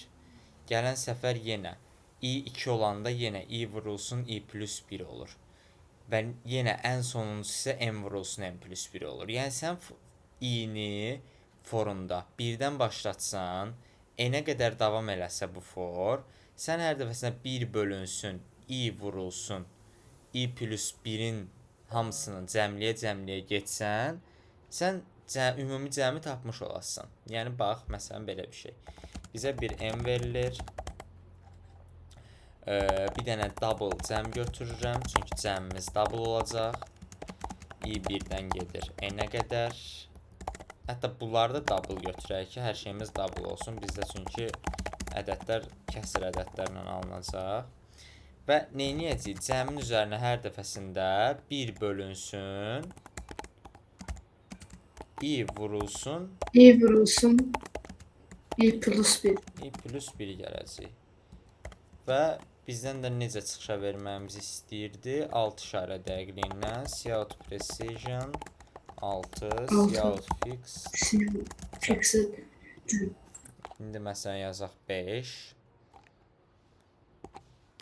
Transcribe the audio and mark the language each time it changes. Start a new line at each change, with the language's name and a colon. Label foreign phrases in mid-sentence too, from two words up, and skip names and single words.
Azerbaijani: Gələn səfər yenə i 2 olanda yenə i vurulsun i plus 1 olur. Və yenə ən sonuncusu isə n vurulsun n plus 1 olur. Yəni sən i-ni forunda 1-dən başlatsan, n-ə qədər davam eləsə bu for, sən hər dəfəsində 1 bölünsün i vurulsun i plus 1-in hamısını cəmləyə getsən, sən ümumi cəmi tapmış olasın. Yəni bax, məsələn belə bir şey. Bizə bir n verilir. Bir dənə double cəm götürürəm, çünki cəmimiz double olacaq. i 1-dən gedir n-ə qədər. Hətta bunları da double götürək ki, hər şeyimiz double olsun. Bizdə çünki ədədlər kəsr ədədlərlə alınacaq. Və neyniyəcəyik? Cəmin üzərinə hər dəfəsində 1 bölünsün i vurulsun i vurulsun i plus 1. i plus 1 gələcək. Və bizdən də necə çıxışa verməyimizi istəyirdi?
English: 6 işarə dəqiqliyinə Cout Precision 6 Cout
Azerbaijani: Fixed. İndi məsələn yazaq 5.